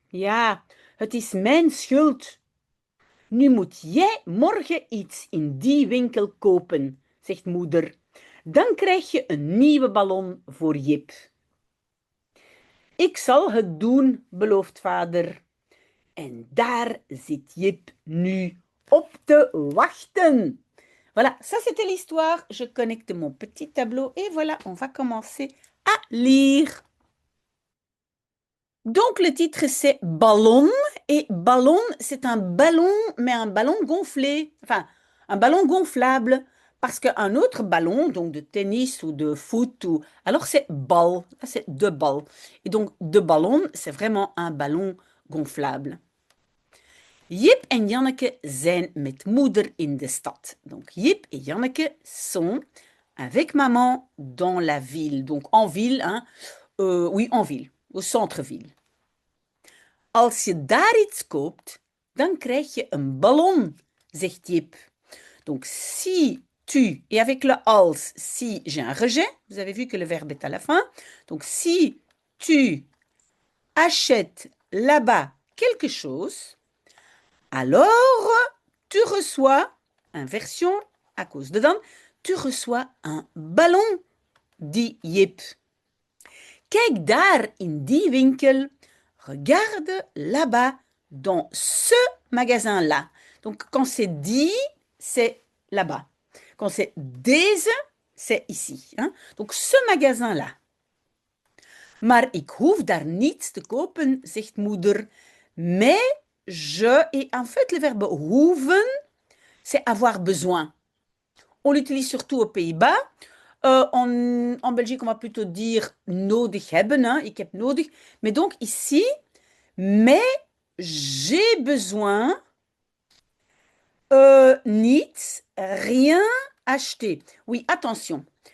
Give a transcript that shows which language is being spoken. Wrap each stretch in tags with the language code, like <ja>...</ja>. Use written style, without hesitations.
<nl>Ja, het is mijn schuld. Nu moet jij morgen iets in die winkel kopen, zegt moeder. Dan krijg je een nieuwe ballon voor Jip. Ik zal het doen, belooft vader. En daar zit Jip nu op te wachten.</nl> <fr>Voilà, ça c'était l'histoire. Je connecte mon petit tableau et voilà, on va commencer à lire. Donc le titre c'est Ballon et ballon c'est un ballon mais un ballon gonflé, enfin un ballon gonflable parce qu'un autre ballon donc de tennis ou de foot ou alors c'est bal, c'est de bal et donc de ballon c'est vraiment un ballon gonflable.</fr> <nl>Jip en Janneke zijn met moeder in de stad.</nl> <fr>Donc Jip et Janneke sont avec maman dans la ville. Donc en ville, hein? Oui, en ville, au centre-ville.</fr> <nl>Als je daar iets koopt, dan krijg je een ballon, zegt Jip.</nl> <fr>Donc si tu, et avec le als, si j'ai un rejet, vous avez vu que le verbe est à la fin. Donc si tu achètes là-bas quelque chose, alors tu reçois, inversion à cause de dan, tu reçois un ballon, dit Jip.</fr> <nl>Kijk daar in die winkel.</nl> <fr>Regarde là-bas dans ce magasin-là. Donc quand c'est dit, c'est là-bas. Quand c'est deze, c'est ici. Hein? Donc ce magasin-là.</fr> <nl>Maar ik hoef daar niets te kopen, zegt moeder.</nl> <fr>Mais je, et en fait le verbe hoeven, c'est avoir besoin. On l'utilise surtout aux Pays-Bas. En Belgique, on va plutôt dire nodig hebben. Hein?</fr> <nl>Ik heb nodig.</nl> <fr>Mais donc ici, mais j'ai besoin niet, rien acheter. Oui, attention.</fr>